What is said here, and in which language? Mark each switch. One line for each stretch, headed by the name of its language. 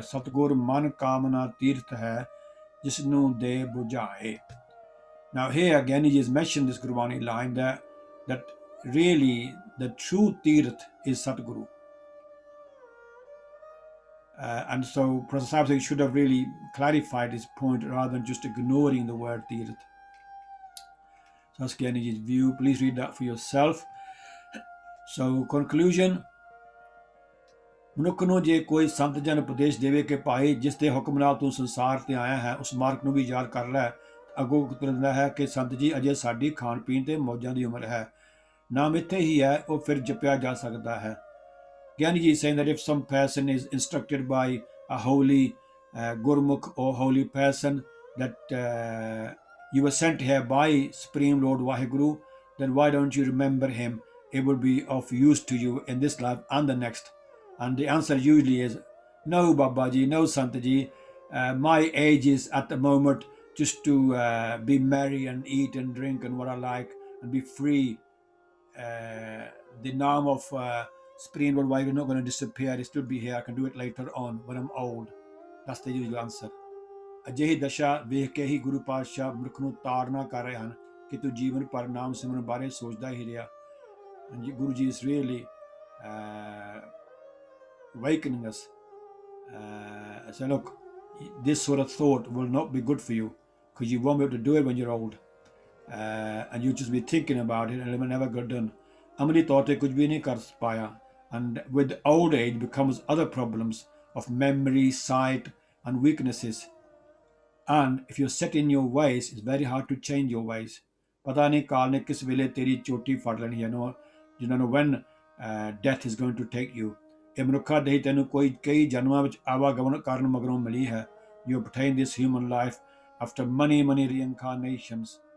Punjabi: ਸਤਿਗੁਰ ਮਨ ਕਾਮਨਾ ਤੀਰਥ ਹੈ, ਜਿਸ ਨੂੰ ਦੇ ਬੁਝਾਏ।
English: Now here again he has mentioned this Gurwani line that really the true tirth is Satguru. And so Professor Sahib Singh should have really clarified his point rather than just ignoring the word tirth. So that's Gyaniji's view. Please read that for yourself. So conclusion,
Punjabi: ਮਨੁੱਖ ਨੂੰ ਜੇ ਕੋਈ ਸੰਤ ਜਨ ਉਪਦੇਸ਼ ਦੇਵੇ ਕਿ ਭਾਈ ਜਿਸ ਦੇ ਹੁਕਮ ਨਾਲ ਤੂੰ ਸੰਸਾਰ ਤੇ ਆਇਆ ਹੈ ਉਸ ਮਾਰਗ ਨੂੰ ਵੀ ਯਾਦ ਕਰ ਲੈ, ਅੱਗੋਂ ਉਤਰਦਾ ਹੈ ਕਿ ਸੰਤ ਜੀ ਅਜੇ ਸਾਡੀ ਖਾਣ ਪੀਣ ਤੇ ਮੌਜਾਂ ਦੀ ਉਮਰ ਹੈ, ਨਾਮ ਇੱਥੇ ਹੀ ਹੈ, ਉਹ ਫਿਰ ਜਪਿਆ ਜਾ ਸਕਦਾ ਹੈ।
English: Gyani ji is saying that if some person is instructed by a holy Gurmukh or holy person, that you were sent here by Supreme Lord Waheguru, then why don't you remember him? It will be of use to you in this life and the next. And the answer usually is, no Babaji, no Santaji, my age is at the moment just to be merry and eat and drink and what I like and be free. The name of Supreme Lord Waheguru is not going to disappear. It still be here. I can do it later on when I'm old. That's the usual answer.
Punjabi: ਅਜਿਹੀ ਦਸ਼ਾ ਵੇਖ ਕੇ ਹੀ ਗੁਰੂ ਪਾਤਸ਼ਾਹ ਮਨੁੱਖ ਨੂੰ ਤਾੜਨਾ ਕਰ ਰਹੇ ਹਨ ਕਿ ਤੂੰ ਜੀਵਨ ਭਰ ਨਾਮ ਸਿਮਰਨ ਬਾਰੇ ਸੋਚਦਾ ਹੀ ਰਿਹਾ.
English: Guru Ji is really awakening us. So look, this sort of thought will not be good for you because you won't be able to do it when you're old. And you'll just be thinking about it and it will never get done.
Punjabi: ਅਮਲੀ ਤੌਰ ਤੇ ਕੁਝ ਵੀ ਨਹੀਂ ਕਰ ਪਾਇਆ.
English: And with old age becomes other problems of memory, sight and weaknesses. And if you're set in your ways, it's very hard to change your ways.
Punjabi: ਪਤਾ ਨਹੀਂ ਕਾਲ ਨੇ ਕਿਸ ਵੇਲੇ ਤੇਰੀ ਚੋਟੀ ਫੜ ਲੈਣੀ ਹੈ.
English: You don't know when death is going to take you.
Punjabi: ਇਹ ਮਨੁੱਖਾ ਦੇਹੀ ਤੈਨੂੰ ਕਈ ਜਨਮਾਂ ਵਿੱਚ ਆਵਾਗਮਨ ਕਾਰਨ ਮਗਰੋਂ ਮਿਲੀ ਹੈ.
English: You obtain this human life after many reincarnations.